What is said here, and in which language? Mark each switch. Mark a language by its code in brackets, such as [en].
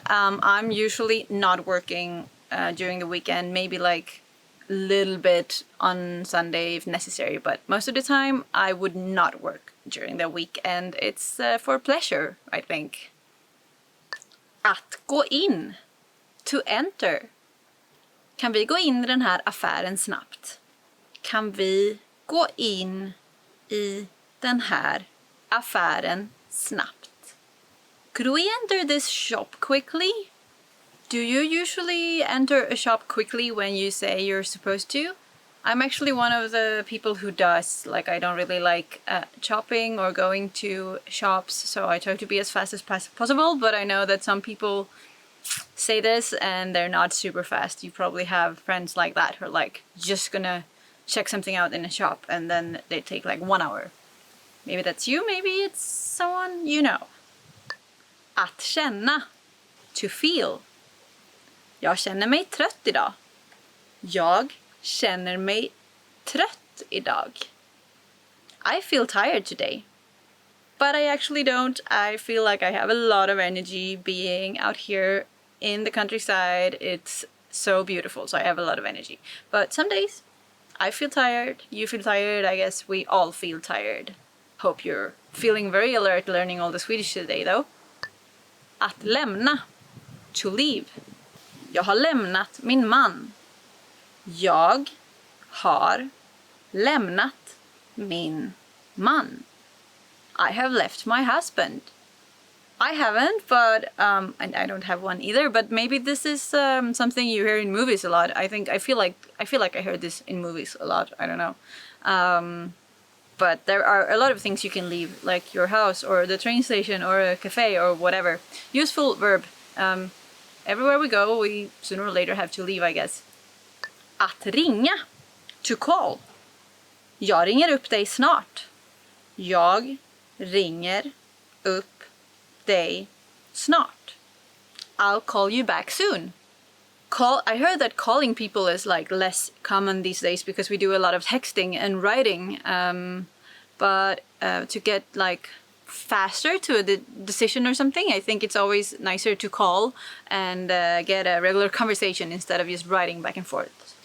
[en] I'm usually not working during the weekend, maybe like a little bit on Sunday if necessary, but most of the time I would not work during the weekend. It's for pleasure, I think. [sv] Att gå in. [en] To enter. [sv] Kan vi gå in i den här affären snabbt? Kan vi gå in i den här affären snabbt? [en] Could we enter this shop quickly? Do you usually enter a shop quickly when you say you're supposed to? I'm actually one of the people who does. Like, I don't really like shopping or going to shops, so I try to be as fast as possible, but I know that some people say this and they're not super fast. You probably have friends like that who are like just gonna check something out in a shop and then they take like 1 hour. Maybe that's you, maybe it's someone you know. [sv] Att känna. [en] To feel. [sv] Jag känner mig trött idag. Jag känner mig trött idag. [en] I feel tired today. But I actually don't. I feel like I have a lot of energy being out here in the countryside. It's so beautiful, so I have a lot of energy. But some days I feel tired, you feel tired, I guess we all feel tired. Hope you're feeling very alert learning all the Swedish today though. [sv] Att lämna, [en] to leave. [sv] Jag har lämnat min man. Jag har lämnat min man. [en] I have left my husband. I haven't, but and I don't have one either. But maybe this is something you hear in movies a lot. I feel like I heard this in movies a lot. I don't know. But there are a lot of things you can leave, like your house or the train station or a cafe or whatever. Useful verb. Everywhere we go, we sooner or later have to leave, I guess. [sv] Att ringa, [en] to call. [sv] Jag ringer upp dig snart. Jag ringer upp dig snart. [en] I'll call you back soon. I heard that calling people is like less common these days because we do a lot of texting and writing. But to get like faster to a decision or something, I think it's always nicer to call and get a regular conversation instead of just writing back and forth.